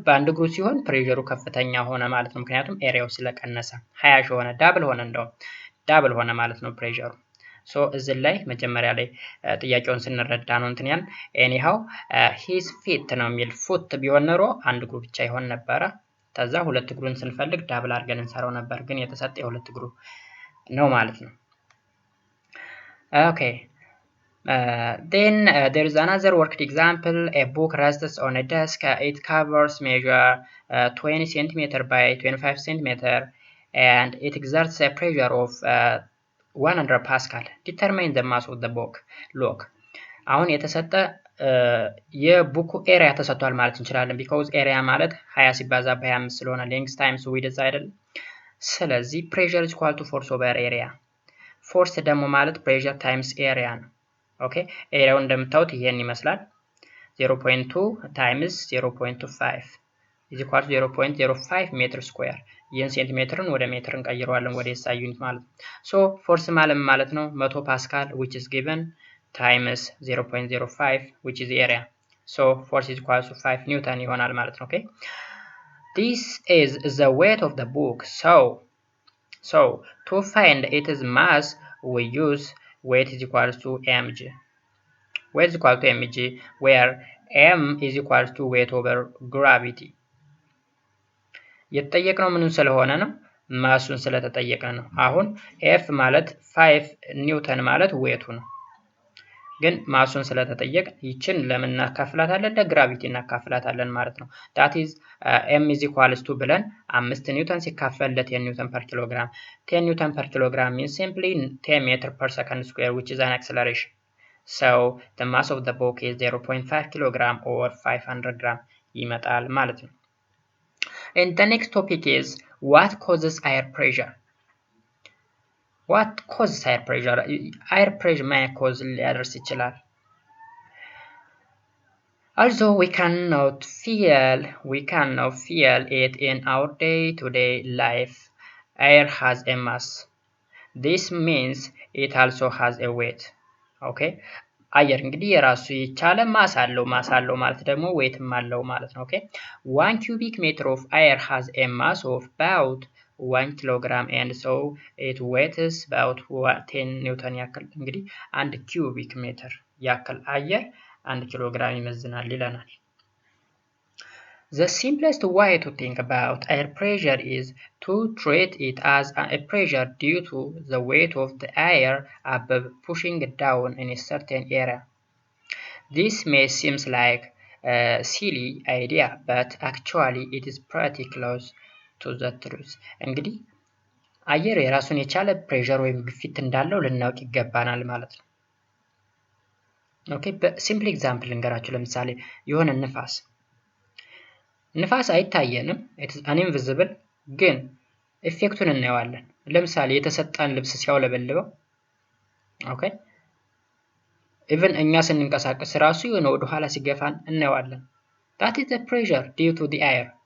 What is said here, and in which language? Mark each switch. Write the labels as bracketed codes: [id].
[am] በአንድ እግሩ ሲሆን ፕሬሸሩ ከፍተኛ ሆነ ማለት ነው። ምክንያቱም ኤሪያው ስለቀነሰ 20 ሺህ ሆነ። ዳብል ሆነ ማለት ነው ፕሬሸሩ። ሶ እዚህ ላይ መጀመሪያ ላይ ጥያቄውን ስንረዳ ነው እንትን ያን ኤኒሃው ሂዝ ፊት ነው የሚል ፉት ቢሆን ኖሮ አንድ እግሩ ብቻ ይሆን ነበረ። ከዛ ሁለት እግሩን ስንፈልግ ዳብል አድርገን እንሰራው ነበር። ግን የተሰጠ የሁለት እግሩ ነው ማለት ነው። ኦኬ [en] then there is another worked example. A book rests on a desk. It covers measure 20 cm by 25 cm and it exerts a pressure of 100 pascal. Determine the mass of the book. [am] Look, አሁን የተሰጠ የቡኩ ኤሪያ ተሰጥቷል ማለት እንችላለን። because ኤሪያ ማለት 20 ሲባዛ በ25 ስለሆነ length times width አይደል? [en] ስለዚህ pressure is equal to force over area. [am] force ደግሞ ማለት pressure times area ነው። ኦኬ ኤሪያው እንደምታዩት ይሄን ይመስላል 0.2 times 0.25 is equal to 0.05 ሜትር ስኩዌር። ይህን ሴንቲሜትርን ወደ ሜትር እንቀይረዋለን ወደ SI ዩኒት ማለት ነው። ሶ ፎርስ ማለት ነው 100 ፓስካል [en] which is given times 0.05 which is area. so force is equal to 5 ኒውተን [am] ይሆናል ማለት ነው። [en] ኦኬ this is the weight of the book. so to find its mass we use weight is equal to mg. weight is equal to mg where m is equal to weight over gravity. [am] የተጠየቅነው ምንን ስለሆነ ነው? ማሱን ስለተጠየቀ ነው። አሁን f ማለት 5 ኒውተን ማለት ዌቱ ነው። ግን ማሱን ስለተጠየቅ ይችን ለምን እናካፍላታለን? ለግራቪቲ እናካፍላታለን ማለት ነው። [en] that is m is equals to ብለን 5 ኒውተን ሲካፈል ለ10 ኒውተን per kilogram 10 ኒውተን per kilogram means simply 10 meter per second square which is an acceleration. So the mass of the book is 0.5 kilogram or 500 gram [am] ይመጣል ማለት ነው። [en] And the next topic is what causes air pressure? What causes air pressure? Air pressure may cause [am] ሊያደርስ ይችላል። [en] Also we cannot feel it in our day-to-day life. Air has a mass. This means it also has a weight. Okay? [am] አየር እንግዲህ የራሱ የቻለ ማስ አለው ማለት ደግሞ ዌትም አለው ማለት ነው። Okay? [en] 1 cubic meter of air has a mass of about 1 kilogram and so it weighs about 10 ኒውተን [am] ያክል እንግዲህ 1 cubic meter ያክል አየር 1 ኪሎግራም ይመዝናል ይለናል። [en] The simplest way to think about air pressure is to treat it as a pressure due to the weight of the air above pushing down in a certain area. This may seem like a silly idea, but actually it is pretty close to the truth. [am] እንግዲህ አየር የራሱን የቻለ ፕሬሸር ወይም ግፊት እንዳለው ልናውቅ ይገባናል ማለት ነው። ኦኬ በሲምፕል ኤግዛምፕል እንገራችሁ። ለምሳሌ የሆነ ንፋስ አይታየንም [en] it is invisible [am] ግን ኢፌክቱን እናየዋለን። ለምሳሌ የተሰጠን ልብስ ሲያውለበልበው ኦኬ even እኛ ስንንቀሳቀስ ራሱ የሆነ ወደ ኋላ ሲገፋን እናየዋለን። [en] that is the pressure due to the air.